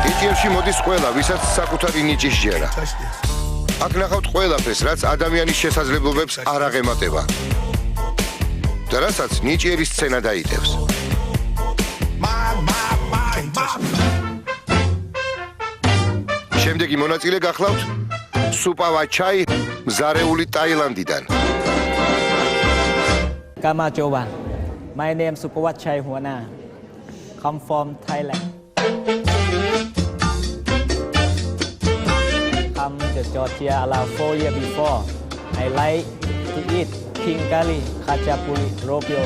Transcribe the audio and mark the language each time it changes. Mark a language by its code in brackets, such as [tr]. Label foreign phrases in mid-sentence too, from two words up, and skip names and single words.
[ka] გემში მოდის ყველა, ვისაც საკუთარი ნიჭი სჯერა. აქ ნახავთ ყველაფერს, რაც ადამიანის შესაძლებლობებს არ აღემატება. და რასაც ნიჭიერი სცენა დაიტევს. შემდეგი მონაწილე გახლავთ სუპავა ჩაი მზარეული ტაილანდიდან. Kamajoban. [en] My name Supawat Chai Huana. Come from Thailand. Come to Georgia around 4 years before. I like to eat king curry, khachapuri, ropio.